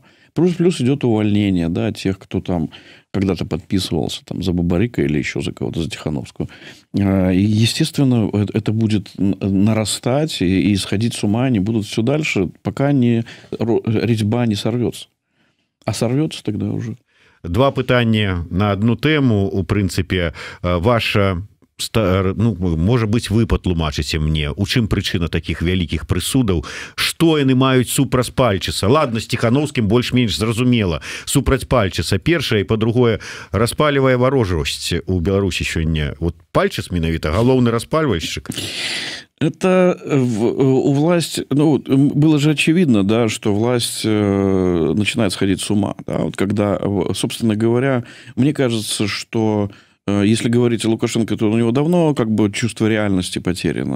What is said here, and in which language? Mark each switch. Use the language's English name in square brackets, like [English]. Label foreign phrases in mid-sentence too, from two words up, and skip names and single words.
[Russian] Плюс идет увольнение, да, тех, кто там когда-то подписывался там, за Бабарика или еще за кого-то, за Тихановскую. И, естественно, это будет нарастать и сходить с ума они будут все дальше, пока резьба не сорвется. А сорвется тогда уже. [Belarusian] Два пытання [Russian] на одну тему. [Belarusian] У прынцыпе, ваша... Ну, можа быть, вы патлумачыце мне, у чым прычына таких вялікіх прысудаў, што яны маюць супраць Пальчыса? Ладно, з Тихановскім больш-менш зразумела, супраць Пальчыса першае, і па-другое, распалівае варожасць у Беларусі сёння. Вот Пальчыс менавіта галоўны распальвальшчык. [Russian] Это у власти, ну, было же очевидно, да, что власть начинает сходить с ума, да, вот когда, собственно говоря, мне кажется, что если говорить о Лукашенко, то у него давно как бы чувство реальности потеряно.